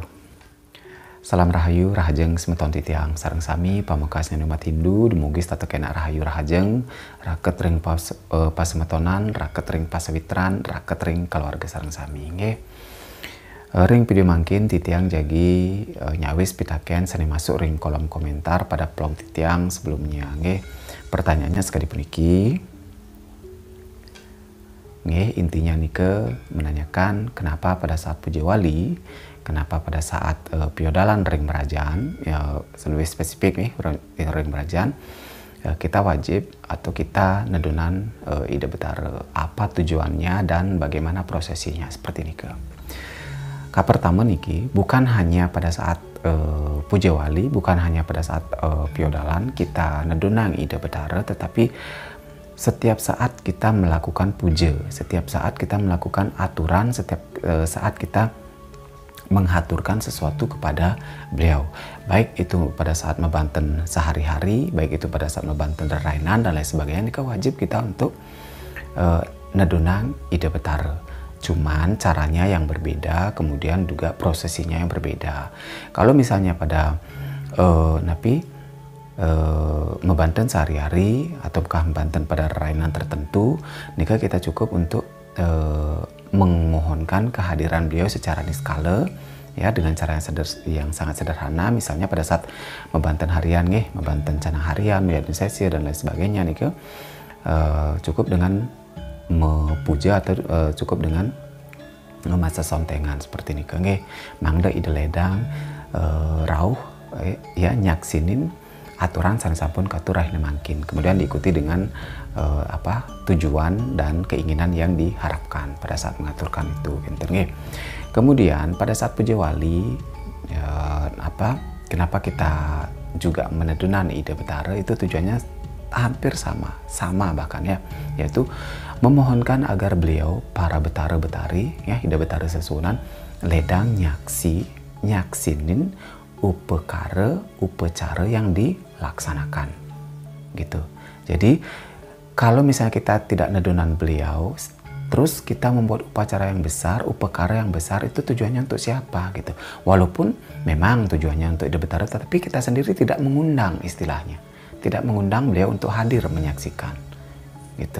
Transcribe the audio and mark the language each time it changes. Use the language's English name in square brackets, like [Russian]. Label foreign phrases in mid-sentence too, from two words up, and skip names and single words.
[Balinese] Salam rahayu rahajeng semeton titiang sareng sami pamekasnya umat Hindu dumugi statu kena rahayu rahajeng raket ring pasemetonan raket ring pasawitran raket ring keluarga sareng sami nggih. Ring video mangkin titiang jagi nyawis pitaken sani masuk ring [Indonesian] kolom komentar pada vlog [Balinese] titiang sebelumnya nggih. [Indonesian] Pertanyaannya sekali [Balinese] puniki nggih, [Indonesian] intinya nike menanyakan kenapa pada saat puja wali, kenapa pada saat piodalan [Balinese] ring merajaan, [Indonesian] ya lebih spesifik nih [Balinese] ring merajaan, [Indonesian] kita wajib atau kita [Balinese] nedunan ide betara [Indonesian] apa tujuannya dan bagaimana prosesinya seperti nike. Pertama niki bukan hanya pada saat puja wali, bukan hanya pada saat piodalan kita [Balinese] nedunang ide betara, [Indonesian] tetapi setiap saat kita melakukan puja, setiap saat kita melakukan aturan, setiap saat kita menghaturkan sesuatu kepada beliau. Baik itu pada saat mebanten sehari-hari, baik itu pada saat mebanten rainan dan lain sebagainya, ini wajib kita untuk [Balinese] nedunang ide betara. [Indonesian] Cuman caranya yang berbeda, kemudian juga prosesinya yang berbeda. Kalau misalnya pada mebanten sehari-hari ataukah mebanten pada rainan tertentu, nika kita cukup untuk memohonkan kehadiran beliau secara niskala ya, dengan cara yang sangat sederhana. Misalnya pada saat mebanten harian nih, mebanten canang harian, mebanten sesi dan lain sebagainya nika cukup dengan mepuja atau cukup dengan memasa sontengan seperti [Balinese] nika nggih. Mangda ide ledang rauh ya nyaksinin aturan sampun katurah mangkin, [Indonesian] kemudian diikuti dengan tujuan dan keinginan yang diharapkan pada saat mengaturkan itu. Kemudian pada saat puja wali kenapa kita juga menedunan ide betara, itu tujuannya hampir sama bahkan ya, yaitu memohonkan agar beliau para betara betari ya, [Balinese] ide betara sesunan ledang nyaksinin [Indonesian] upacara yang dilaksanakan gitu. Jadi kalau misalnya kita tidak nedunan beliau, terus kita membuat upacara yang besar, upacara yang besar, itu tujuannya untuk siapa gitu. Walaupun memang tujuannya untuk ide betara, tetapi kita sendiri tidak mengundang, istilahnya tidak mengundang beliau untuk hadir menyaksikan gitu.